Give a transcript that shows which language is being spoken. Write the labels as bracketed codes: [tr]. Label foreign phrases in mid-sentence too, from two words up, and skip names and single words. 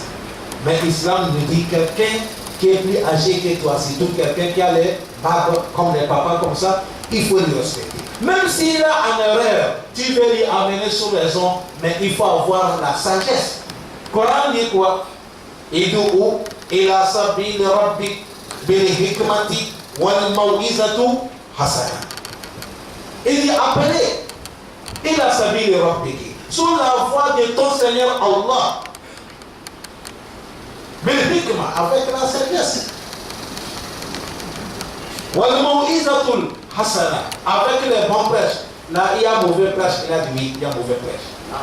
[fr] Mais l'islam nous dit quelqu'un qui est plus âgé que toi, surtout quelqu'un qui a les barbes comme les papas comme ça, il faut le respecter. Même s'il a en erreur, tu veux lui amener sur raison, mais il faut avoir la sagesse. Coran dit quoi? [ar] ادع إلى سبيل ربك بالحكمة والموعظة حسنة. [fr] Il dit appelez [ar] إلى سبيل ربك, [fr] sur la voie de ton Seigneur Allah. [ar] بالحكمة, [fr] avec la sagesse. [ar] والموعظة حسنة, [fr] avec les bons prêches. Là, il y a mauvais prêche, il a dit oui, il y a mauvais prêche.